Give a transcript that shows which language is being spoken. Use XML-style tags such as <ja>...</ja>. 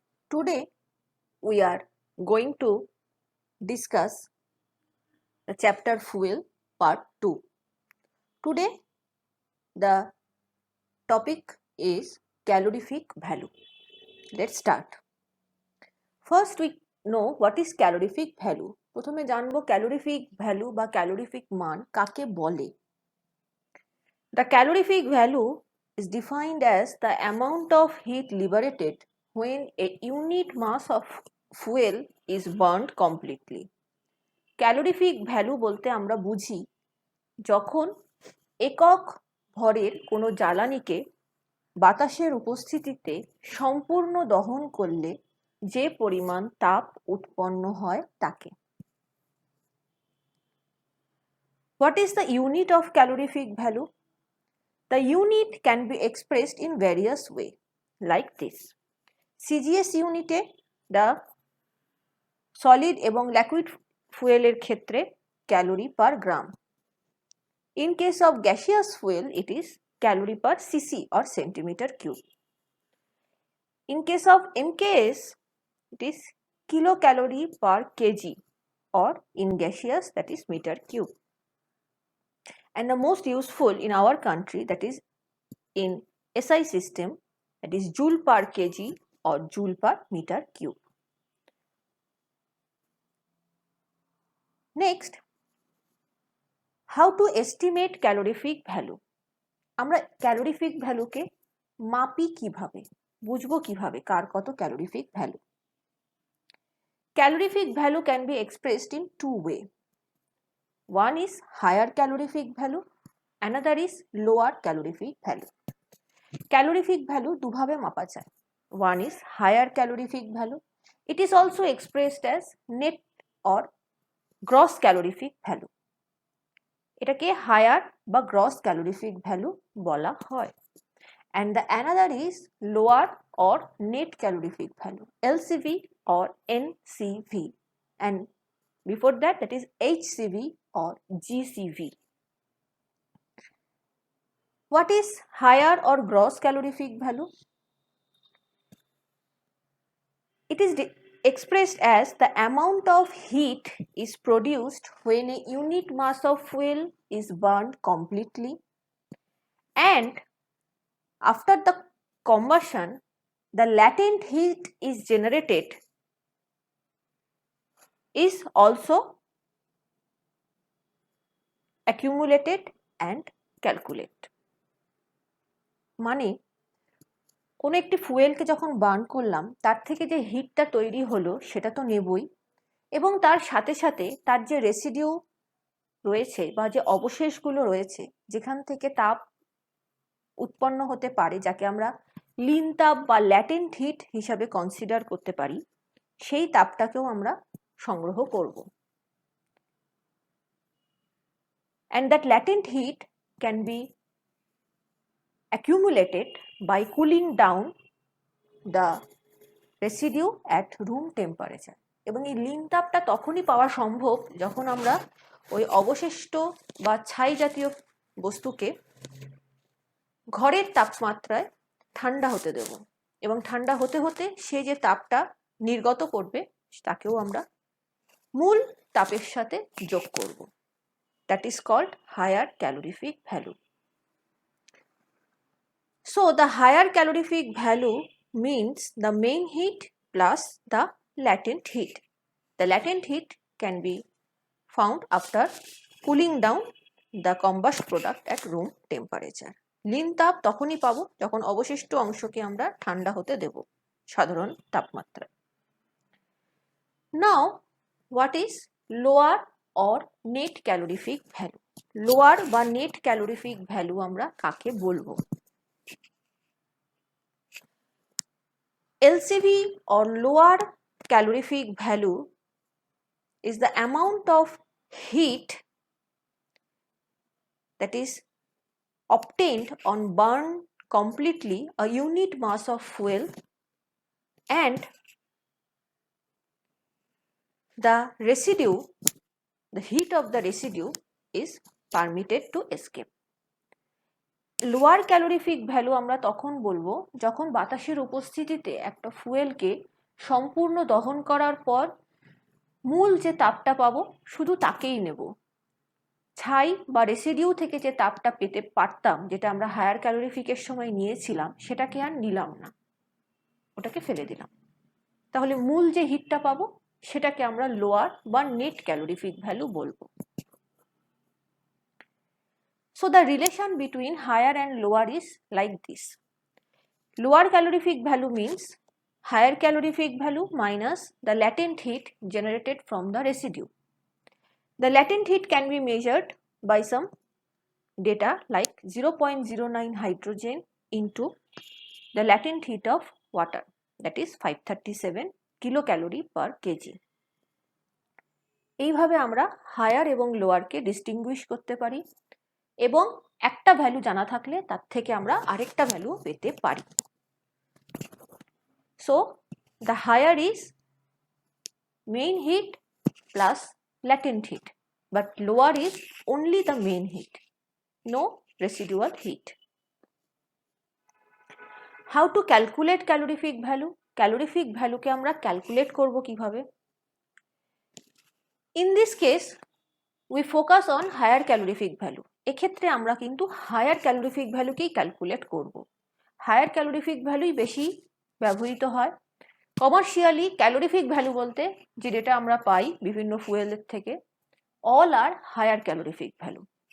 <en>Today we are going to discuss the chapter Fuel Part 2. Today the topic is calorific value. Let's start. First we know what is calorific value.</en> <bn>প্রথমে জানবো calorific value বা calorific মান কাকে বলে।</bn> <en>The calorific value is defined as the amount of heat liberated when a unit mass of fuel is burned completely.</en> <bn>Calorific value বলতে আমরা বুঝি যখন একক ভরের কোনো জ্বালানিকে বাতাসের উপস্থিতিতে সম্পূর্ণ দহন করলে যে পরিমাণ তাপ উৎপন্ন হয় তাকে।</bn> <en>What is the unit of calorific value? The unit can be expressed in various ways like this. CGS unit the solid</en> <bn>এবং</bn> <en>liquid fuel</en> <bn>ক্ষেত্রে</bn> <en>calorie per gram. In case of gaseous fuel, it is calorie per cc or centimeter cube. In case of MKS, it is kilocalorie per kg or in gaseous, that is meter cube. And the most useful in our country, that is in SI system, that is joule per kg or joule per meter cube. Next, how to estimate calorific value?</en> <bn>আমরা calorific ভ্যালুকে মাপি কিভাবে, বুঝবো কিভাবে কার কত calorific value.</bn> <en>Calorific value can be expressed in two ways. One is higher calorific value, another is lower calorific value.</en> <bn>Calorific value দুভাবে মাপা যায়.</bn> <en>One is higher calorific value. It is also expressed as net or gross calorific value.</en> <bn>এটাকে higher বা gross calorific value বলা হয়।</bn> <en>And the another is lower or net calorific value, LCV or NCV, and before that is HCV or GCV. What is higher or gross calorific value? It is expressed as the amount of heat is produced when a unit mass of fuel is burned completely, and after the combustion the latent heat is generated is also accumulated and calculated.</en> <bn>মানে কোনো একটি ফুয়েলকে যখন burn করলাম তার থেকে যে হিটটা তৈরি হলো সেটা তো নেবই, এবং তার সাথে সাথে তার যে রেসিডিউ রয়েছে বা যে অবশেষগুলো রয়েছে যেখান থেকে তাপ উৎপন্ন হতে পারে, যাকে আমরা লিন তাপ বা ল্যাটেন্ট হিট হিসাবে কনসিডার করতে পারি, সেই তাপটাকেও আমরা সংগ্রহ করব।</bn> <en>And that latent heat can be accumulated by cooling down the residue at room temperature.</en> <bn>এবং এই লিন তাপটা তখনই পাওয়া সম্ভব যখন আমরা ওই অবশিষ্ট বা ছাই জাতীয় বস্তুকে ঘরের তাপমাত্রায় ঠান্ডা হতে দেব, এবং ঠান্ডা হতে হতে সে যে তাপটা নির্গত করবে তাকেও আমরা মূল তাপের সাথে যোগ করব।</bn> <en>That is called higher calorific value. So the higher calorific value means the main heat plus the latent heat. The latent heat can be found after cooling down the combustion product at room temperature.</en> <bn>Lin তাপ তখনই পাবো যখন অবশিষ্ট অংশকে আমরা ঠান্ডা হতে দেব সাধারণ তাপমাত্রায়।</bn> <en>Now what is lower or net calorific value?</en> <bn>Lower বা নেট ক্যালোরিফিক ভ্যালু আমরা কাকে বলবো?</bn> <en>LCV or lower calorific value is the amount of heat that is obtained on burn completely a unit mass of fuel, and the residue, the heat of the residue is permitted to escape.</en> <bn>Lower calorific value আমরা তখন বলবো যখন বাতাসের উপস্থিতিতে একটা ফুয়েলকে সম্পূর্ণ দহন করার পর মূল যে তাপটা পাবো শুধু তাকেই নেব। ছাই বা রেসিডিউ থেকে যে তাপটা পেতে পারতাম, যেটা আমরা হায়ার ক্যালোরিফিকের সময় নিয়েছিলাম, সেটাকে আর নিলাম না, ওটাকে ফেলে দিলাম। তাহলে মূল যে হিটটা পাবো সেটাকে আমরা লোয়ার বা নেট ক্যালোরিফিক ভ্যালু বলবো।</bn> <en>So the relation between higher and lower is like this. Lower calorific value means higher calorific value minus the latent heat generated from the residue. The latent heat can be measured by some data like 0.09 hydrogen into the latent heat of water, that is 537 kilocalorie per kg.</en> <bn>এইভাবে আমরা higher এবং লোয়ারকে distinguished করতে পারি এবং একটা value জানা থাকলে তার থেকে আমরা আরেকটা ভ্যালু পেতে পারি।</bn> <en>So the higher is main heat plus latent heat, but lower is only the main heat, no residual heat. How to calculate calorific value?</en> <bn>Calorific value কে আমরা ক্যালকুলেট করব কিভাবে?</bn> <en>In this case we focus on higher calorific value.</en> <bn>এক্ষেত্রে আমরা কিন্তু higher calorific ভ্যালুকেই calculate করব। Higher calorific ভ্যালুই বেশি ব্যবহৃত হয়। কমার্শিয়ালি ক্যালোরিফিক ভ্যালু বলতে যে ডেটা আমরা পাই বিভিন্ন ফুয়েলের থেকে,</bn> <en>all are higher calorific value.</en>